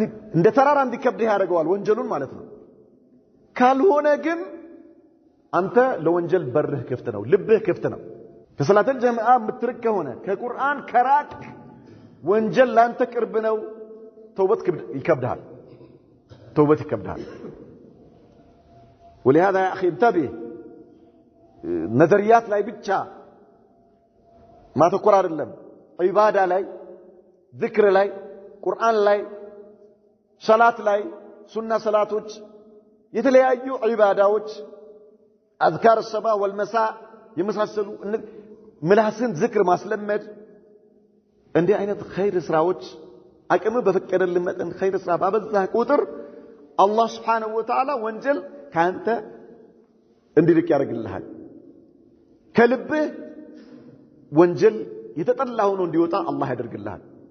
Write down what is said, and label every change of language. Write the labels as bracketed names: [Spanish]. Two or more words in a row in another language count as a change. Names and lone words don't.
[Amharic] እንደ ተራራ እንዲከብድ ያደርገዋል ወንጀሉን ማለት ነው ካልሆነ ግን አንተ ለወንጀል በርህ ክፍት ነው ልብህ ክፍት ነው ከሰላተል ጀማዓ የምትርቅ ከሆነ ከቁርአን ከራቅ ወንጀል ላንተ ቅርብ ነው ተውበት ይከብድሃል ተውበት ይከብድሃል [Arabic] ولهذا يا اخي انتبه [Amharic] ነዘሪያት ላይ ብቻ ማተኮር አይደለም ዒባዳ ላይ ዚክር ላይ ቁርአን ላይ ሰላት ላይ ሱና ሰላቶች የተለያዩ ዒባዳዎች አዝካር [Arabic] الصباح والمساء [Amharic] የመሳሰሉ ምላስን ዚክር ማስለመድ እንዲህ አይነት ኸይር ስራዎች አቅም በፈቀደልን መጠን ኸይር ስራ ባበዛህ ቁጥር አላህ [Arabic] سبحانه وتعالى [Amharic] ወንጀል ካንተ እንዲርቅ ያደርግልሃል ከልብህ ወንጀል የተጠላ ሆኖ እንዲወጣ አላህ ያደርግልሃል